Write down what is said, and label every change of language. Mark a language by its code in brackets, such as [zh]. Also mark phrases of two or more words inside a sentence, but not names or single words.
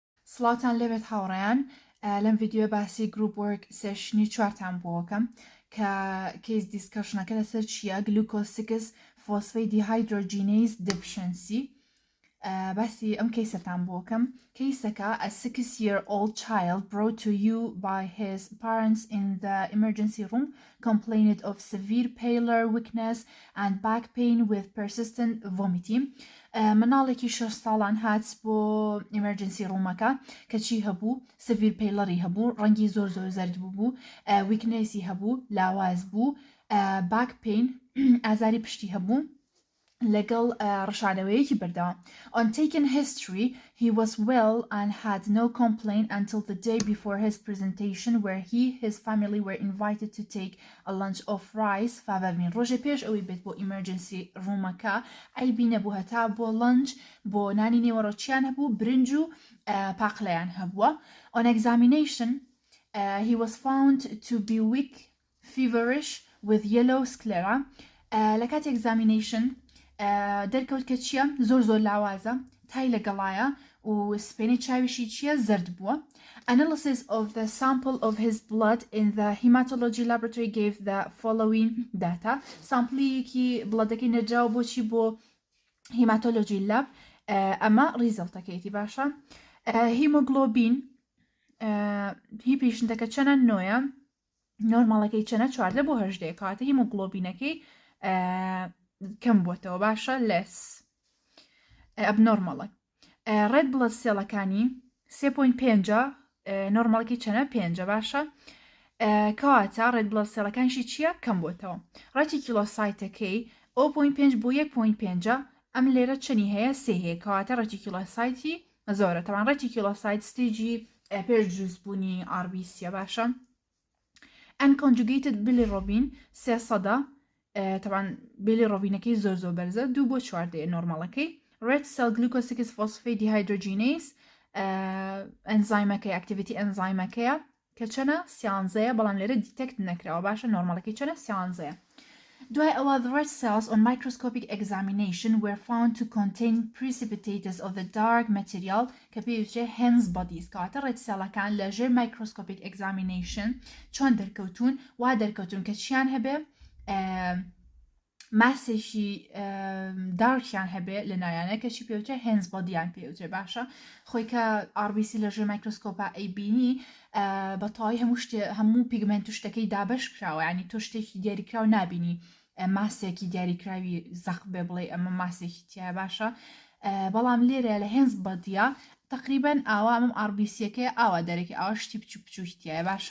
[ckb] سڵاتان لەبێت هاوڕێیان لەم ڤیدیۆ باسی [en] group work session [ckb] چوارتان بۆکەم کە کیس دیسکشنەکە لەسەر چییە [en] glucose 6 phosphate dehydrogenase deficiency [ckb] باسی ئەم کیسەتان بۆکەم کیسەکە [en] a 6-year-old child brought to you by his parents in the emergency room complained of severe pallor, weakness and back pain with persistent vomiting. [ckb] مناڵێکی 6 ساڵان هات بۆ ئیمەرجنسی ڕوومەکە کە چی هەبوو [en] severe pallor [ckb] هەبوو ڕەنگی زۆر زەرد بوو ویکنێسی هەبوو لاواز بوو [en] back pain [ckb] ئازاری پشتی هەبوو لەگەڵ ڕشانەوەیەکی بەردەوام. [en] On taking history, he was well and had no complaint until the day before his presentation where his family were invited to take a lunch of rice. [ckb] فاڤەرمین ڕۆژێ پێش ئەوەی بێت بۆ emergency ڕوومەکە ئەی بینە بوو هەتا بۆ lunch بۆ نانی نێوەڕۆچیان هەبوو برنج و پاقلەیان هەبووە. [en] On examination, he was found to be weak, feverish with yellow sclera. [ckb] لە کاتی examination دەرکەوت کە چییە زۆر لاوازە تای لەگەڵایە و سپێنی چاویشی چییە زرد بووە. [en] Analysis of the sample of his blood in the hematology laboratory gave the following data. [ckb] سامپلیەکی بڵەدەکەی نەرجاوە بۆچی بۆ [en] hematology lab [ckb] ئەمە ریزڵتەکەیەتی باشە. هیمۆگلۆبین هی پیشنتەکە چەنە نۆیە نۆرماڵەکەی چەنە 14 بۆ 18 کاتە هیمۆگلۆبینەکەی کەم بووەتەوە باشە لەس ئەبنۆرمەڵە. [en] red blood [ckb] سێڵەکانی 3.5 نۆرماڵەکەی چەنە 5 باشە کەواتە ڕێد بڵەد سێڵەکانشی چییە کەم بووەتەوە. ڕەتیکیلۆسایتەکەی 0.5 بۆ 1.5 ئەم لێرە چنی هەیە سێ هەیە کەواتە ڕەتیکیلۆسایتی زۆرە تەوان ڕەتیکیلۆسایت ستێجی پێش دروستبوونی RBC باشە. [en] Unconjugated bilirubin [ckb] 300 طبعا bilirubinەکەی زۆر بەرزە 2 بۆ 4 نۆرماڵەکەی. [en] red cell glucose 6 phosphate dehydrogenase [ckb] ئەنزایمەکەی activity ئەنزایمەکەیە کە چەنە 13 بەڵام لێرە دیتەکت نەکراوە باشە نۆرماڵەکەی چەنە 13. دوای ئەوە [en] the red cells on microscopic examination were found to contain precipitates of the dark material [ckb] کە پێویستێ [en] Heinz bodies [ckb] کاتە red cellەکان لەژێر [en] microscopic examination [ckb] چۆن دەرکەوتون وا دەرکەوتون کە چیان هەبێ ماسێکی دارکیان هەبێ لە نایانە کەچی پێوتێ Heinz bodiیان پێوتێ باشە خۆی کە RBC لەژێر مایکرۆسکۆپە ئەیبینی بەتەواوی هەموو پیگمنت و شتەکەی دابەش کراوە ینی تۆ شتێکی دیاریکراو نبینی ماسێکی دیاریکراوی زەق بێ بڵێ ئەمە ماسێکی تایە باشە بەڵام لێرە لە Heinz bodiە تقریبا ئاوا ئەمەم RBCەکەی ئاوا دەرەکی ئاوا شتی بچووکی تایە باشە.